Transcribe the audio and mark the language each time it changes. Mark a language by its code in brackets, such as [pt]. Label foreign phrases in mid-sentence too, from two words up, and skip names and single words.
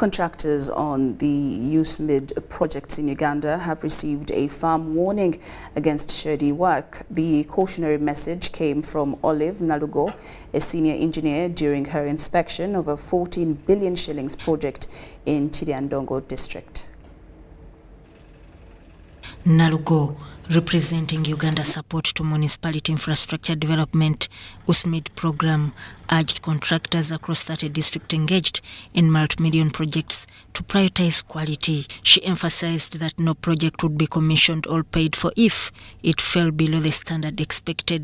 [en] Contractors on the USMID projects in Uganda have received a firm warning against shady work. The cautionary message came from Olive Nalugo, a senior engineer, during her inspection of a 14 billion shillings project in Chiriandongo district. Nalugo, representing Uganda's support to municipality infrastructure development USMID program, urged contractors across 30 districts engaged in multi-million projects to prioritize quality. She emphasized that no project would be commissioned or paid for if it fell below the standard expected.